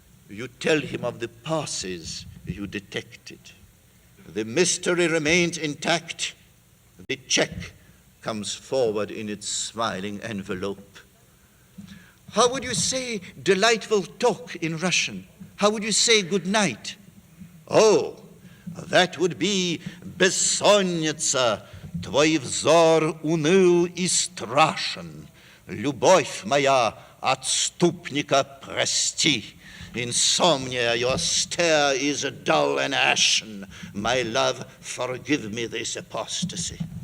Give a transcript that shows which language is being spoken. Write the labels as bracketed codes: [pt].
[en] You tell him of the passes you detected. The mystery remains intact. The check comes forward in its smiling envelope. How would you say delightful talk in Russian? How would you say good night? Oh, that would be [ru] бессонница, твой взор уныл и страшен. Любовь моя, отступника прости. [en] Insomnia, your stare is dull and ashen. My love, forgive me this apostasy.